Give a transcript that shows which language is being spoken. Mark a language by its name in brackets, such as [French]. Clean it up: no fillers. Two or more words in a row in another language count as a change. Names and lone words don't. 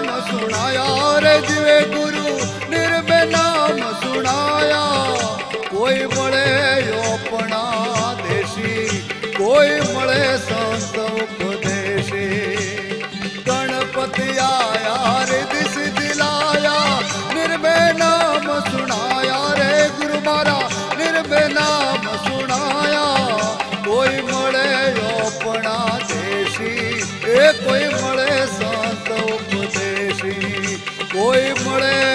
[Hindi] सुनाया रे जीवे गुरु निर्भय नाम सुनाया [Gujarati] કોઈ મળે આપણા દેશી કોઈ મળે સંત ઉપદેશી [Hindi] गणपति आया रिद्धि सिद्धि लाया निर्भय नाम सुनाया रे गुरु मारा निर्भय नाम सुनाया [Gujarati] કોઈ મળે આપણા દેશી એ કોઈ મળે સંત ઉપદેશી કોઈ મળે